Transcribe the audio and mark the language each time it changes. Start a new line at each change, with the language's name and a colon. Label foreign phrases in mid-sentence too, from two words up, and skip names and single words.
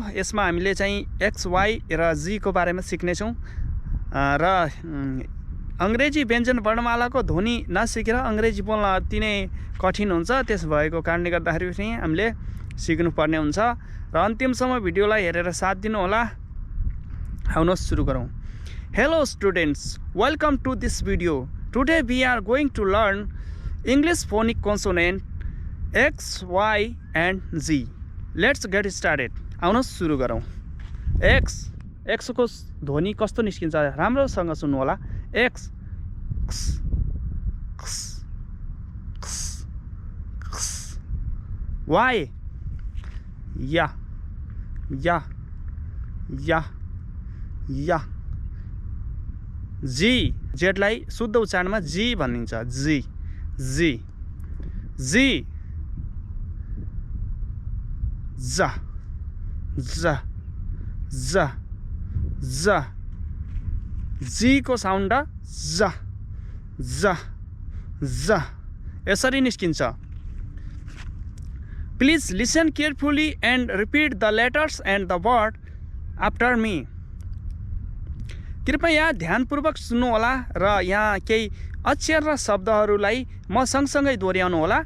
Nepali: यसमा हामीले चाहिँ एक्स, वाई र जी को बारेमा सिक्ने छौं र अंग्रेजी व्यञ्जन वर्णमालाको ध्वनि नसिकेर अंग्रेजी बोल्न अति नै कठिन हुन्छ। त्यस भएको कारणले गर्दाखेरि पनि हामीले सिक्नुपर्ने हुन्छ र अन्तिमसम्म भिडियोलाई हेरेर साथ दिनु होला। आउनुहोस् सुरु गरौँ।
English: Hello students, welcome to this video. Today we are going to learn English phonic consonant X, Y and Z. Let's get started.
Nepali: आउनुहोस् सुरु गरौँ। एक्स को ध्वनि कस्तो निस्किन्छ राम्रोसँग सुन्नु होला। एक्स, क्स, क्स, क्स, क्स। वाई, या, या, या, या। जी, जेडलाई शुद्ध उच्चारणमा जी भनिन्छ। जी, जी, जी। जा, जा, जा, जा। जी को साउन्ड ज, ज, ज यसरी निस्किन्छ।
English: Please listen carefully and repeat the letters and the word after me.
Nepali: कृपया ध्यानपूर्वक सुन्नु होला र यहाँ केही अक्षर र शब्दहरूलाई म सँगसँगै दोहोऱ्याउनु होला।